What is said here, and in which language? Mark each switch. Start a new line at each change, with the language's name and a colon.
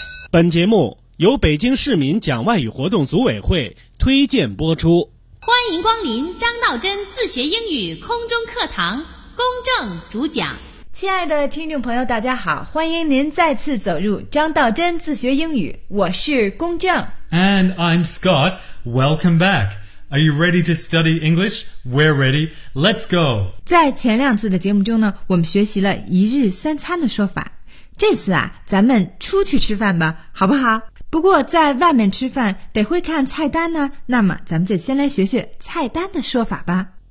Chinese: 本节目由北京市民讲外语活动组委会推荐播出。欢迎光临张道真自学英语空中课堂，公正主讲。亲爱的听众朋友大家好，欢迎您再次走入张道真自学英语，我是公正。
English: And I'm Scott, welcome back. Are you ready to study English? We're ready, let's go.
Chinese: 在前两次的节目中呢，我们学习了一日三餐的说法，这次啊，咱们出去吃饭吧，好不好？不过在外面吃饭得会看菜单呢，那么咱们就先来学学菜单的说法吧。